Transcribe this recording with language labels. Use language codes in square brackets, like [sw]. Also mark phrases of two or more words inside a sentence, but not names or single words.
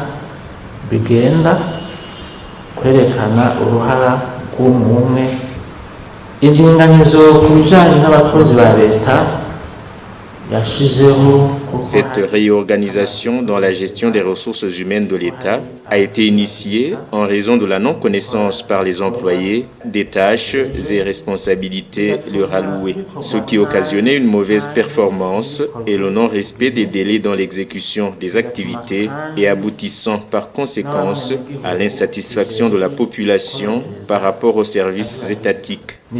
[rn] Kwerekana uruhara rw'umwe indinganizo ku bijyanye n'abakozi ba leta yashizeho. [fr] Cette réorganisation dans la gestion des ressources humaines de l'État a été initiée en raison de la non-connaissance par les employés des tâches et responsabilités leur allouées, ce qui occasionnait une mauvaise performance et le non-respect des délais dans l'exécution des activités et aboutissant par conséquence à l'insatisfaction de la population par rapport aux services étatiques.